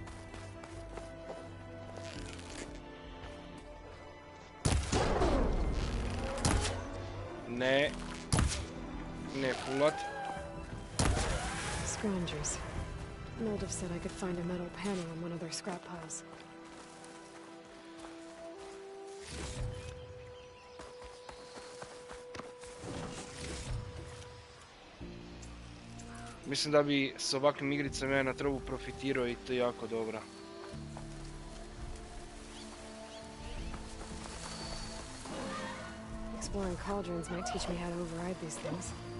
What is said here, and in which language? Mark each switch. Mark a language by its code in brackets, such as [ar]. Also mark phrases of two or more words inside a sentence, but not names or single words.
[hr] Ne fulat. [en] Scroungers. Moldov said I could find a metal panel on one of their scrap piles. [hr] Mislim da bi s ovakvim igricama ja na trbu profitirao i to jako dobro. [en] Exploring cauldrons might teach me how to override these things.